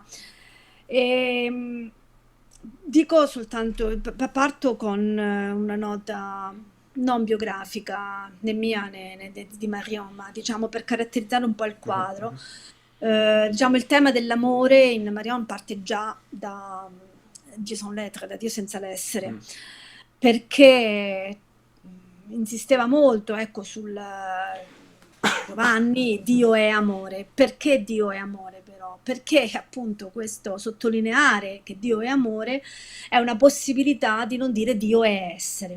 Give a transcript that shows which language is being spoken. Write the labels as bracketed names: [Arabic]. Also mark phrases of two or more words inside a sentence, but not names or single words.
[Italian] Ehm, Dico soltanto, parto con una nota non biografica né mia né di Marion, ma diciamo per caratterizzare un po' il Mhm, quadro. mhm. Diciamo il tema dell'amore in Marion parte già da [French] Dieu sans l'être, [Italian] da Dio senza l'essere, Mm. perché insisteva molto, ecco, sul Giovanni, Dio è amore. Perché Dio è amore però? Perché appunto questo sottolineare che Dio è amore è una possibilità di non dire Dio è essere.